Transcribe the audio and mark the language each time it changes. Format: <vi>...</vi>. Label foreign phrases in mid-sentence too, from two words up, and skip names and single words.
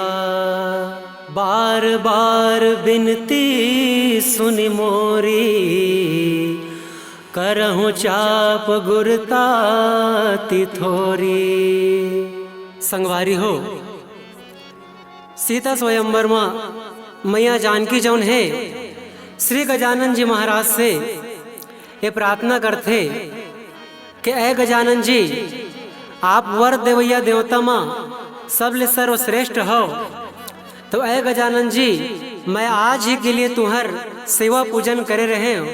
<awa>बार बार बिनती सुनि मोरी, करहूँ चाप गुरताति थोरी।</awa> <hne>संगवारी हो, सीता स्वयंवर में मैया जानकी जौन है श्री गजानन जी महाराज से ये प्रार्थना करते कि ऐ गजानन जी, आप वर देवैया देवता माँ सबले सर्वश्रेष्ठ हो। तो ऐ गजानन जी, मैं आज ही के लिए तुम्हार सेवा पूजन करे रहे हो।</hne>